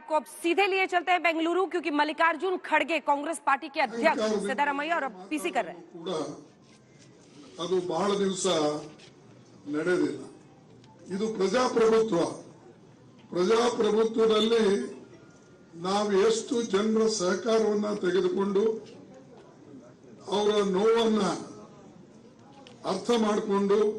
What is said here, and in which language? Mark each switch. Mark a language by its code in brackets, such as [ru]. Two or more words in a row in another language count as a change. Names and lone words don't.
[hi] आपको अब सीधे लिए चलते हैं बेंगलुरु, क्योंकि मल्लिकार्जुन खड़गे कांग्रेस पार्टी के अध्यक्ष सिद्धरामಯ್ಯ और पीसी कर रहे हैं। [kn] ಅದು ಬಹಳ ದಿವಸ ನಡೆದಿಲ್ಲ। ಇದು ಪ್ರಜಾಪ್ರಭುತ್ವದಲ್ಲಿ ನಾವು ಎಷ್ಟು ಜನರ ಸಹಕಾರವನ್ನ ತೆಗೆದುಕೊಂಡು ಅವರ ನೋವನ್ನ ಅರ್ಥ ಮಾಡಿಕೊಂಡು